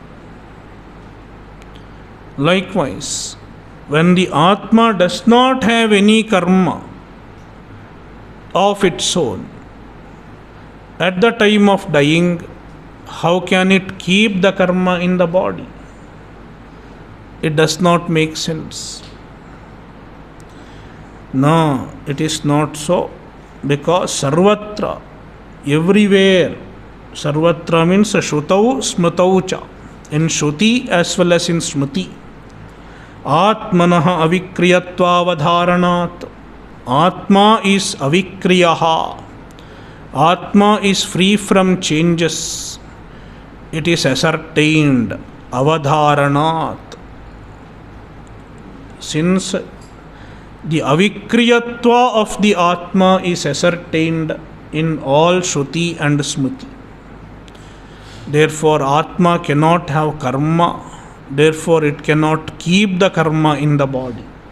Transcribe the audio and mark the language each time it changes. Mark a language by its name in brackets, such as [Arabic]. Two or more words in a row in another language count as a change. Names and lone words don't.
[English] Likewise, when the Atma does not have any karma of its own, at the time of dying, how can it keep the karma in the body? It does not make sense. No, it is not so, because sarvatra, everywhere, sarvatra means [Sanskrit] श्रुतौ स्मृतौ च, [English] in shruti as well as in smriti. [Sanskrit] आत्मनः अविक्रियत्वावधारणात्. [English] Atma is avikriyaha. Atma is free from changes. It is ascertained. Avadharanat. Since the avikriyatva of the Atma is ascertained in all Shruti and Smriti, therefore Atma cannot have karma, therefore it cannot keep the karma in the body.